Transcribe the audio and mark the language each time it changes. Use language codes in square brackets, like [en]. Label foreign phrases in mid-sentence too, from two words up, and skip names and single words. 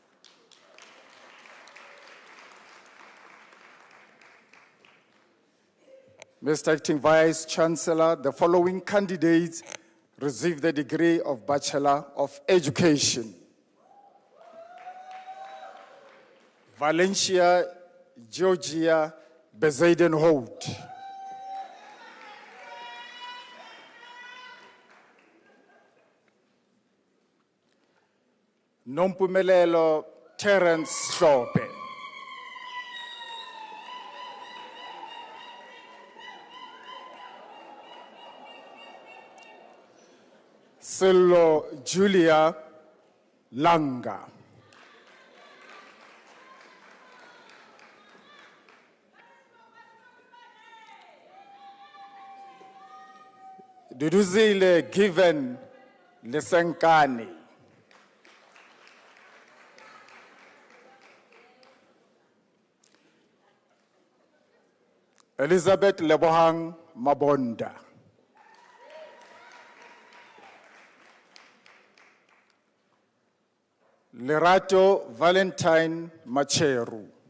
[en] Mr. Acting Vice Chancellor, the following candidates received the degree of Bachelor of Education. Valencia Georgia Bezaiden-Hout. Nompumelelo Terence Shope. Sello Julia Langa. Duduzile Given Lesenkani. Elizabeth Lebohang Mabonda. Lerato Valentine Macheru.